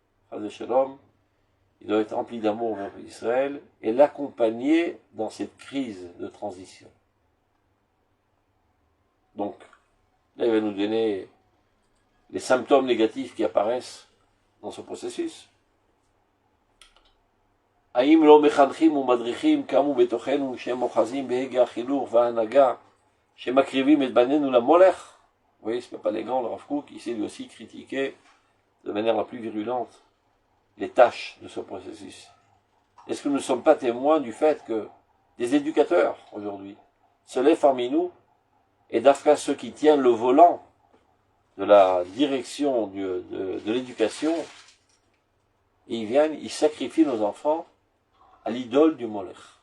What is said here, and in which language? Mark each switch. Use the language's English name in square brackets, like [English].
[French] Chas Shalom, il doit être rempli d'amour vers Israël et l'accompagner dans cette crise de transition. Donc, là, il va nous donner les symptômes négatifs qui apparaissent dans ce processus. [Hebrew] האם לא מחנכים ומדריכים קמו בתוכנו שהם אוחזים בהגה החינוך וההנהגה שמקריבים את בנינו למולך? [French] Vous voyez, ce n'est pas élégant, le Rav Kook, qui essaie de aussi critiquer de manière la plus virulente les tâches de ce processus. Est-ce que nous ne sommes pas témoins du fait que des éducateurs, aujourd'hui, se lèvent parmi nous, et d'après ceux qui tiennent le volant de la direction de l'éducation, ils viennent, ils sacrifient nos enfants à l'idole du Molech.